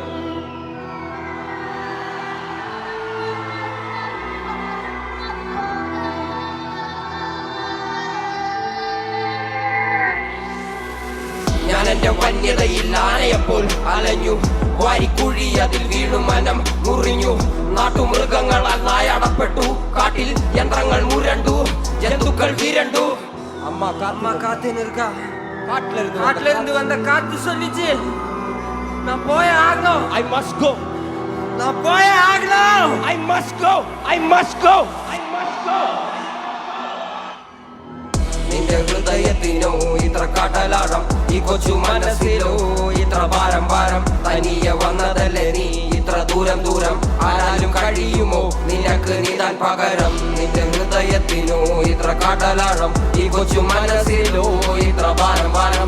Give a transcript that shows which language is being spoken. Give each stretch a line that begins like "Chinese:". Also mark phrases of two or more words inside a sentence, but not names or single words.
Malayalam: ഞാൻ എന്റെ വന്യതയിൽ ആനയപ്പോൾ അലഞ്ഞു, വാരിക്കുഴി അതിൽ വീണു മനം മുറിഞ്ഞു. നാട്ടുമൃഗങ്ങളാൽ നായടപ്പെട്ടു, കാട്ടിൽ യന്ത്രങ്ങൾ മുരണ്ടു, ജന്തുക്കൾ വിരണ്ടു.
Tamil: அம்மா காத்துன்னு இருக்கா, காட்டுல இருந்து வந்த காத்து சொல்லிச்சு நான் போய் ஆகணும்.
English: I must go,
Tamil: நான் போய் ஆகணும்.
English: I must go, I must go, I must go.
Malayalam: നിന്റെ ഹൃദയത്തിനോ ഇത്ര കടലാഴം, ഈ കൊച്ചു മനസ്സിലോ ഇത്ര ഭാരം ഭാരം. തനിയെ വന്നതല്ലേ നീ ഇത്ര ദൂരം ദൂരം, ആരാലും കഴിയുമോ നിനക്ക് നീതാൻ പകരം. നിന്റെ ഹൃദയത്തിനോ ഇത്ര കടലാഴം, ഈ കൊച്ചു മനസ്സിലോ ഇത്ര ഭാരം ഭാരം.